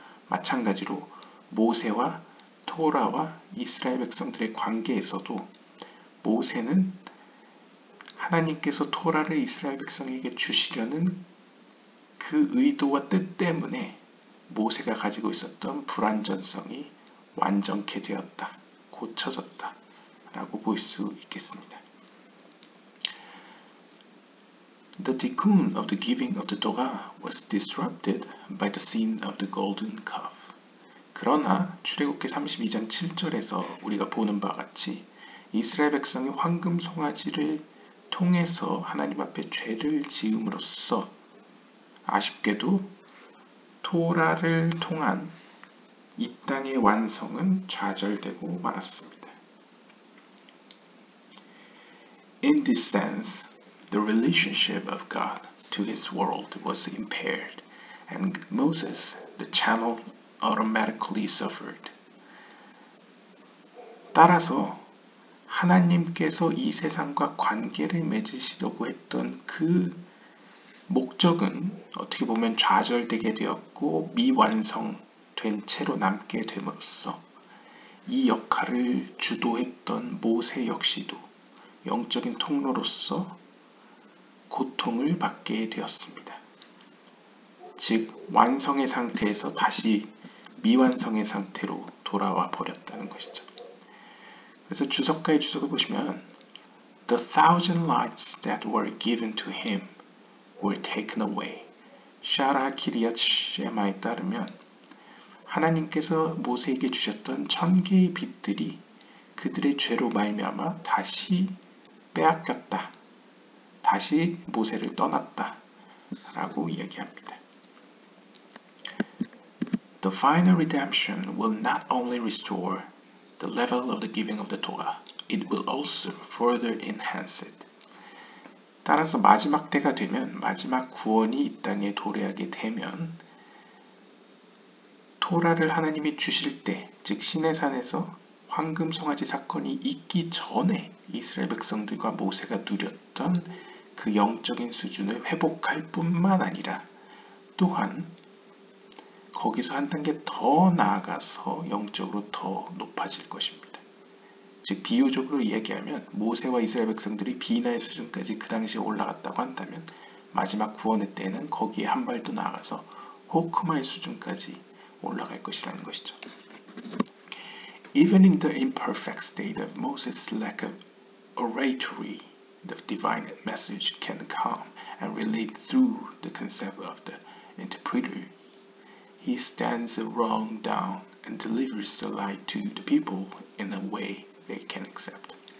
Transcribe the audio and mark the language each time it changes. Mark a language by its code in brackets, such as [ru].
[ko] 마찬가지로 모세와 토라와 이스라엘 백성들의 관계에서도 모세는 하나님께서 토라를 이스라엘 백성에게 주시려는 그 의도와 뜻 때문에 모세가 가지고 있었던 불완전성이 완전케 되었다, 고쳐졌다 라고 볼 수 있겠습니다. [en] The tikkun of the giving of the Torah was disrupted by the sin of the golden calf. [ko] 그러나 출애굽기 32장 7절에서 우리가 보는 바와 같이 이스라엘 백성이 황금 송아지를 통해서 하나님 앞에 죄를 지음으로써 아쉽게도 토라를 통한 이 땅의 완성은 좌절되고 말았습니다. [en] In this sense, the relationship of God to his world was impaired, and Moses, the channel, automatically suffered. [ko] 따라서 하나님께서 이 세상과 관계를 맺으시려고 했던 그 목적은 어떻게 보면 좌절되게 되었고 미완성된 채로 남게 됨으로써 이 역할을 주도했던 모세 역시도 영적인 통로로서 고통을 받게 되었습니다. 즉 완성의 상태에서 다시 미완성의 상태로 돌아와 버렸다는 것이죠. 그래서 주석가의 주석을 보시면 [en] The thousand lights that were given to him were taken away. [ko] 샤라 키리앗 쉐마에 따르면 하나님께서 모세에게 주셨던 1000개의 빛들이 그들의 죄로 말미암아 다시 빼앗겼다. 다시 모세를 떠났다. 라고 이야기합니다. [en] The final redemption will not only restore the level of the giving of the Torah, it will also further enhance it. [ko] 따라서 마지막 때가 되면, 마지막 구원이 이 땅에 도래하게 되면 토라를 하나님이 주실 때, 즉 시내산에서 황금 송아지 사건이 있기 전에 이스라엘 백성들과 모세가 누렸던 그 영적인 수준을 회복할 뿐만 아니라 또한 거기서 한 단계 더 나아가서 영적으로 더 높아질 것입니다. 즉 비유적으로 얘기하면 모세와 이스라엘 백성들이 비나의 수준까지 그 당시에 올라갔다고 한다면 마지막 구원의 때는 거기에 한 발 더 나아가서 호크마의 수준까지 올라갈 것이라는 것이죠. [en] Even in the imperfect state of Moses' lack of oratory, the divine message can come and relate through the concept of the interpreter. He stands wrong down and delivers the light to the people in a way they can accept.